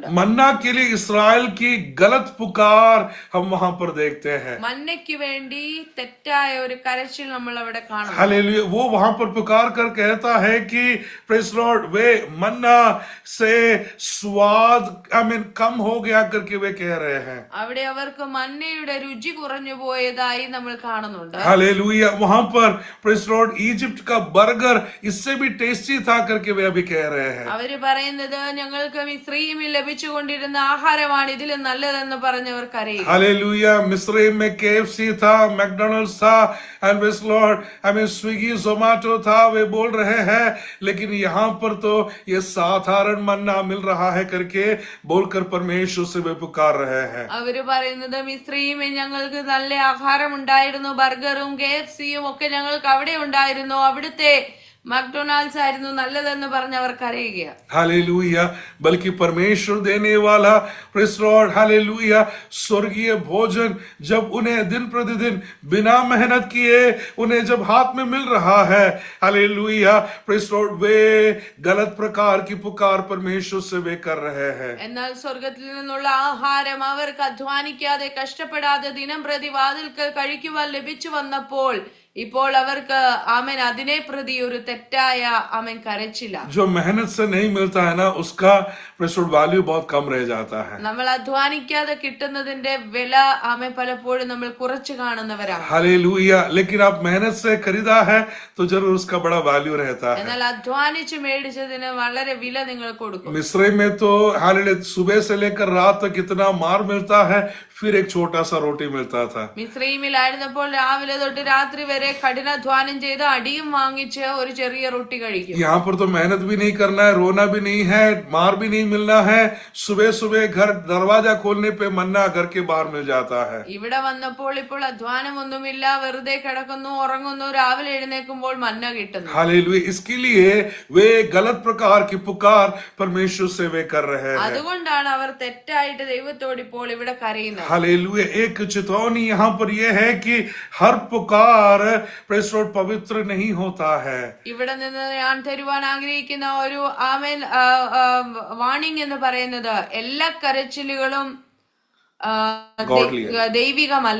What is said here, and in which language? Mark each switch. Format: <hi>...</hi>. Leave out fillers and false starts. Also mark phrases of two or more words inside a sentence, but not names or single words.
<hi>मन्ना के लिए इस्राएल की गलत पुकार हम वहां पर देखते हैं.</hi> <ml>മന്നയ്ക്ക് വേണ്ടി തെറ്റായ ഒരു കരച്ചിൽ നമ്മൾ അവിടെ കാണുന്നു.</ml> <hi>हालेलुया, वो वहां पर पुकार कर कहता है कि</hi> <en>Praise Lord,</en> <hi>वे मन्ना से स्वाद कम हो गया करके वे कह रहे हैं.</hi> <ml>അവിടെ അവർക്ക് മന്നയുടെ രുചി കുറഞ്ഞു പോയതായി നമ്മൾ കാണുന്നുണ്ട്.</ml> <hi>हालेलुया, वहां पर</hi> <en>Praise Lord</en> <hi>इजिप्ट का बर्गर इससे भी टेस्टी था करके वे अभी कह रहे हैं.</hi> <ml>അവര് പറയുന്നത് ഞങ്ങൾക്ക് മിസ്രയീമിൽ ലഭിച്ചുകൊണ്ടിരുന്ന ആഹാരമാണ് ഇതിലും നല്ലതെന്ന് പറഞ്ഞവർ കരയുക.</ml> <hi>हालेलुया. मिस्रईम में KFC था, मैकडॉनल्ड्स था,</hi> <en>and Praise Lord</en> <hi>हमें स्विगी जोमेटो था. वे बोल रहे हैं लेकिन यहाँ पर तो ये साधारण मन्ना मिल रहा है करके बोलकर परमेश्वर से वे पुकार रहे हैं.</hi> <ml>അവര് പറയുന്നത് മിസ്രയീമിൽ ഞങ്ങൾക്ക് നല്ല ആഹാരം ഉണ്ടായിരുന്നു, ബർഗറും KFCയും ഒക്കെ ഞങ്ങൾക്ക് അവിടെ ഉണ്ടായിരുന്നു, അവിടുത്തെ മക്ഡൊണാൾഡ്സ് ആയിരുന്നു നല്ലതെന്ന് പറഞ്ഞ് അവർ കരയുക.</ml> <hi>हालेलुया. बल्कि परमेश्वर देने वाला</hi> <en>Praise Lord</en> <hi>हालेलुया स्वर्गीय भोजन जब उन्हें दिन प्रतिदिन बिना मेहनत किए उन्हें जब हाथ में मिल रहा है, हालेलुया</hi> <en>Praise Lord</en> <hi>वे गलत प्रकार की पुकार परमेश्वर से वे कर रहे हैं.</hi> <ml>എന്നാൽ സ്വർഗത്തിൽ നിന്നുള്ള ആഹാരം അവർക്ക് അധ്വാനിക്കാതെ കഷ്ടപ്പെടാതെ ദിനം പ്രതി വാതിൽക്കൽ കഴിക്കുവാൻ ലഭിച്ചു വന്നപ്പോൾ ഇപ്പോൾ അവർക്ക് ആമേൻ അതിനെ പ്രതി ഒരു തെറ്റായ ആമേൻ കരച്ചില്ല.</ml> <hi>जो मेहनत से नहीं मिलता है ना उसका वैल्यू बहुत कम रह जाता है.</hi> <ml>നമ്മൾ അധ്വാനിക്കാതെ കിട്ടുന്നതിന്റെ വില ആമേൻ പലപ്പോഴും നമ്മൾ കുറച്ച് കാണുന്നവരാണ്.</ml> <hi>हालेलुया. लेकिन आप मेहनत से खरीदा है तो जरूर उसका बड़ा वैल्यू रहता है.</hi> <ml>എന്നാൽ അധ്വാനിച്ച് മേടിച്ചതിന് വളരെ വില നിങ്ങൾ കൊടുക്കും.</ml> <hi>मिस्र में तो हालेलुया सुबह से लेकर रात तक इतना मार मिलता है, फिर एक छोटा सा रोटी मिलता था.</hi> <ml>മിസ്രയീമിലായിരുന്നപ്പോൾ രാവിലെ തൊട്ട് രാത്രി വരെ കഠിനാധ്വാനം ചെയ്ത് അടിയും വാങ്ങിച്ച് ഒരു ചെറിയ റൊട്ടി കഴിക്കും.</ml> <hi>यहाँ पर तो मेहनत भी नहीं करना है, रोना भी नहीं है, मार भी नहीं मिलना है. सुबह सुबह घर दरवाजा खोलने पे मन्ना घर के बाहर मिल जाता है.</hi> <ml>ഇവിടെ വന്നപ്പോൾ ഇപ്പോൾ അധ്വാനമൊന്നുമില്ല, വെറുതെ കിടക്കുന്നു, ഉറങ്ങുന്നു, രാവിലെ എഴുന്നേൽക്കുമ്പോൾ മന്ന കിട്ടുന്നു.</ml> <hi>हालेलुया. इसके लिए वे गलत प्रकार की पुकार परमेश्वर से वे कर रहे हैं.</hi> <ml>അതുകൊണ്ടാണ് അവർ തെറ്റായിട്ട് ദൈവത്തോട് ഇപ്പോൾ ഇവിടെ കരയുന്നത്.</ml> <hi>हालेलुया. एक चेतावनी यहाँ पर यह है कि हर पुकार</hi> <en>Praise Lord</en> <hi>पवित्र नहीं होता है.</hi> <ml>ഇവിടെ നിന്ന് ഞാൻ തരുവാൻ ആഗ്രഹിക്കുന്ന ഒരു ആമേൻ വാണിംഗ് എന്ന് പറയുന്നത് എല്ലാ കരച്ചിലുകളും ദൈവികമല്ല.</ml>